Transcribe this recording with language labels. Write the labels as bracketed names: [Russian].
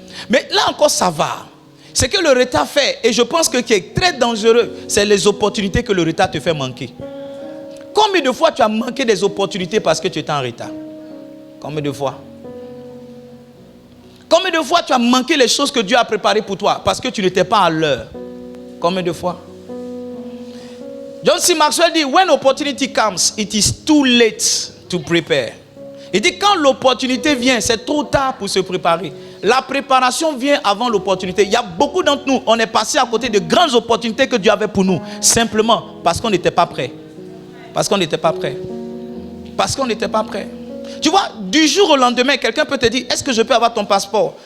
[French] Mais là encore, ça va. Ce que le retard fait, et je pense que qui est très dangereux, c'est les opportunités que le retard te fait manquer. Combien de fois tu as manqué des opportunités parce que tu étais en retard? Combien de fois? Combien de fois tu as manqué les choses que Dieu a préparées pour toi parce que tu n'étais pas à l'heure? Combien de fois? John C. [English] Maxwell [French] dit, [English] when opportunity comes, it is too late to prepare. [French] Il dit, quand l'opportunité vient, c'est trop tard pour se préparer. La préparation vient avant l'opportunité. Il y a beaucoup d'entre nous, on est passé à côté de grandes opportunités que Dieu avait pour nous, simplement parce qu'on n'était pas prêt. Parce qu'on n'était pas prêt. Parce qu'on n'était pas prêt. Tu vois, du jour au lendemain, quelqu'un peut te dire, est-ce que je peux avoir ton passeport?